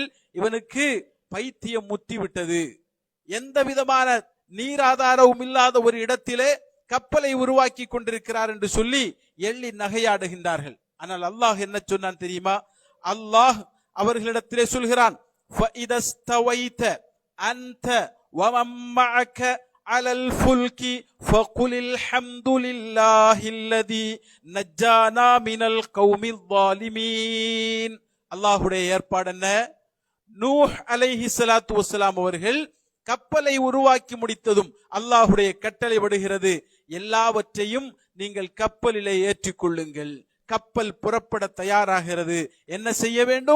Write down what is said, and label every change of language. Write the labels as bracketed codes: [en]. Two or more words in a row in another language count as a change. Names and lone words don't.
[ta] இவனுக்கு பைத்தியம் முத்திவிட்டது, எந்த விதமான நீர் ஆதாரமும் இல்லாத ஒரு இடத்திலே கப்பலை உருவாக்கி கொண்டிருக்கிறார் என்று சொல்லி எள்ளி நகையாடுகின்றார்கள். ஆனால் அல்லாஹ் என்ன சொன்னான் தெரியுமா? அல்லாஹ் அவர்களிடத்திலே சொல்கிறான், [ar] ஃபஇதஸ்தவைத أنت ومن معك على الفلك فقل الحمد لله الذي نجانا من القوم الظالمين. [ta] அல்லாஹ்வுடைய ஏற்பாடு என்ன? நூஹ் [ar] عليه الصلاة والسلام [ta] அவர்கள் கப்பலை உருவாக்கி முடித்ததும் அல்லாஹ்வுடைய கட்டளை விடுகிறது, எல்லாவற்றையும் நீங்கள் கப்பலிலே ஏற்றிக்கொள்ளுங்கள். கப்பல் புறப்பட தயாராகிறது. என்ன செய்ய வேண்டும்?